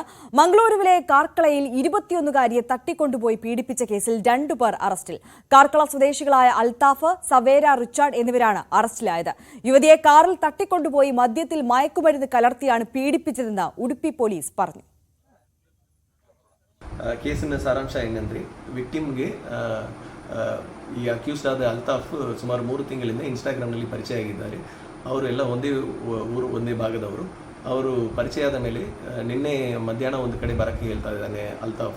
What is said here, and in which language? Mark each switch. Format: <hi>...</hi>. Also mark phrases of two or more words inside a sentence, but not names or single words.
<ml>മംഗളൂരുവിലെ കാർക്കളയിൽ 21-കാരിയെ തട്ടിക്കൊണ്ടുപോയി പീഡിപ്പിച്ച കേസിൽ 2 പേർ അറസ്റ്റിൽ. കാർക്കള സ്വദേശികളായ അൽത്താഫ്, സവേര റിച്ചാർഡ് എന്നിവരാണ് അറസ്റ്റിലായത്. യുവതിയെ കാറിൽ തട്ടിക്കൊണ്ടുപോയി മദ്യത്തിൽ മയക്കുമരുന്ന് കലർത്തിയാണ് പീഡിപ്പിച്ചതെന്ന് ഉಡುപ്പി പോലീസ് പറഞ്ഞു.</ml> <kn>ಕೇಸಿನ ಸಾರಾಂಶ ಏನಂದ್ರೆ ವಿಕ್ಟಿಮ್ಗೆ ಈ ಅಕ್ಯೂಸ್ಡ್ ಆದ ಅಲ್ತಾಫ್ ಸುಮಾರು 3 ತಿಂಗಳಿಂದ ಇನ್ಸ್ಟಾಗ್ರಾಮ್ನಲ್ಲಿ ಪರಿಚಯ ಆಗಿದ್ದಾರೆ. ಅವರೆಲ್ಲ ಒಂದೇ ಊರು, ಒಂದೇ ಭಾಗದವರು. ಅವರು ಪರಿಚಯ ಆದ ಮೇಲೆ ನಿನ್ನೆ ಮಧ್ಯಾಹ್ನ ಒಂದು ಕಡೆ ಬರಕ್ಕೆ ಹೇಳ್ತಾ ಇದ್ದಾನೆ ಅಲ್ತಾಫ್.</kn>